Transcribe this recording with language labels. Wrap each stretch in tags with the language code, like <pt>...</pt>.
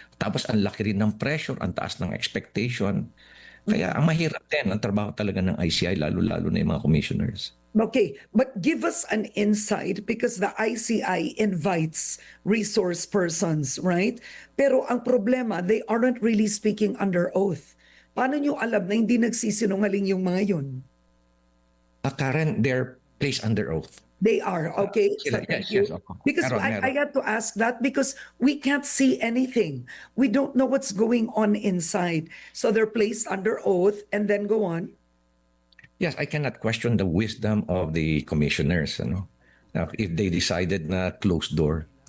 <tl>Tapos ang laki rin ng pressure, ang taas ng expectation. Kaya ang mahirap din ang trabaho talaga ng ICI, lalo-lalo na yung mga commissioners.</tl> <en>Okay, but give us an insight because the ICI invites resource persons, right?</en> <tl>Pero ang problema,</tl> <en>they aren't really speaking under oath.</en> <tl>Paano nyo alam na hindi nagsisinungaling yung mga yun?</tl> <en>Karen, they're placed under oath. They are, okay?</en> <tl>Sila,</tl> <en>So thank you. yes,</en> <tl>opo.</tl> <en>Because</en> <tl>Meron.</tl> <en>I had to ask that because we can't see anything. We don't know what's going on inside. So they're placed under oath and then go on. Yes, I cannot question the wisdom of the commissioners, if they decided na closed door.</en>